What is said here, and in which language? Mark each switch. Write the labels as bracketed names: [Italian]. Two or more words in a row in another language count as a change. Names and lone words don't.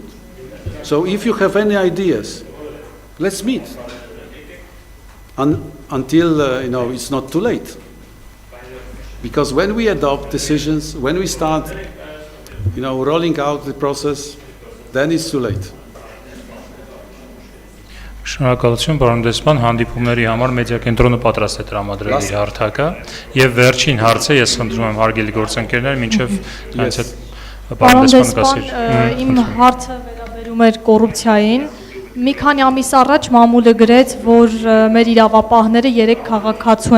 [English] So if you have any ideas, let's meet until it's not too late. Because when we adopt decisions, when we start rolling out the process, then it's too late. [Armenian] Շնորհակալություն, պարոն դեսպան, հանդիպումների համար մեդիա կենտրոնը պատրաստ է տրամադրել իր հարթակը, եւ վերջին հարցը ես խնդրում եմ հարգելի գործընկերներ, մինչեւ դրանից հետ պարոն դեսպան, իմ հարցը վերաբերում էր կոռուպցիային։ Մի քանի ամիս առաջ մամուլը գրեց, որ մեր իրավապահները 3 քաղաքացու